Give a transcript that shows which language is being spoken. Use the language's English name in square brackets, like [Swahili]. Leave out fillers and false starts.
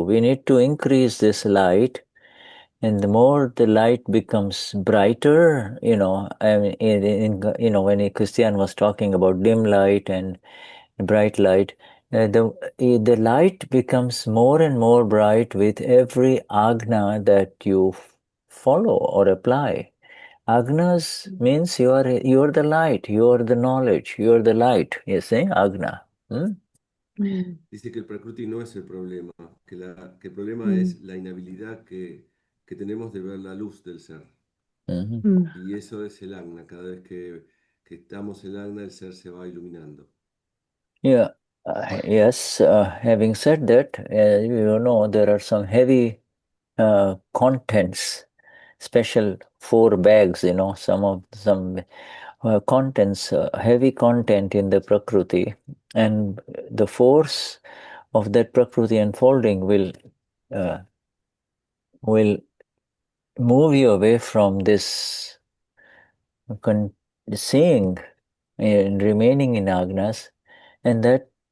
[English] We need to increase this light, and the more the light becomes brighter, I mean, when a Christian was talking about dim light and bright light, the light becomes more and more bright with every agna that you follow or apply. Agnas means you are the light, you are the knowledge, you are the light. You see, agna. [Spanish] Dice que el Prakriti no es el problema, que el problema es la inhabilidad que tenemos de ver la luz del ser. Y eso es el agna. Cada vez que estamos en el agna, el ser se va iluminando. [English] Yeah. Yes. Having said that, there are some heavy contents, special 4 bags. Some contents, heavy content in the Prakriti, and the force of that Prakriti unfolding will move you away from this seeing and remaining in agnas, and that.